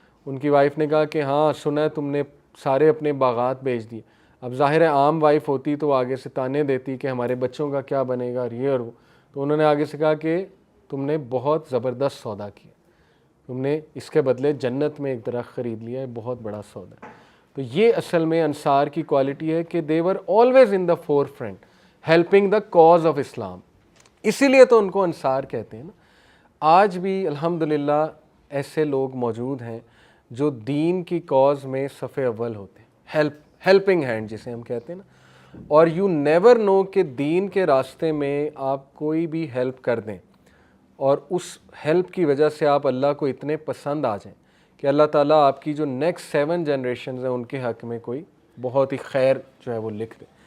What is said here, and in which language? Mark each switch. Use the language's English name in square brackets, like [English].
[Urdu] ان کی وائف نے کہا کہ ہاں سنا ہے تم نے سارے اپنے باغات بیچ دیے. اب ظاہر ہے عام وائف ہوتی تو آگے سے تانے دیتی کہ ہمارے بچوں کا کیا بنے گا اور یہ اور وہ. تو انہوں نے آگے سے کہا کہ تم نے بہت زبردست سودا کیا, تم نے اس کے بدلے جنت میں ایک درخت خرید لیا ہے, بہت بڑا سودا. تو یہ اصل میں انصار کی کوالٹی ہے کہ [English] they were always in the forefront helping the cause of Islam. [Urdu] اسی لیے تو ان کو انصار کہتے ہیں نا. آج بھی الحمدللہ ایسے لوگ موجود ہیں جو دین کی کاز میں صف اول ہوتے ہیں, ہیلپنگ ہینڈ جسے ہم کہتے ہیں نا. اور [English] you never know [Urdu] کہ دین کے راستے میں آپ کوئی بھی ہیلپ کر دیں اور اس ہیلپ کی وجہ سے آپ اللہ کو اتنے پسند آ جائیں کہ اللہ تعالیٰ آپ کی جو نیکسٹ 7 جنریشنز ہیں ان کے حق میں کوئی بہت ہی خیر جو ہے وہ لکھ دے.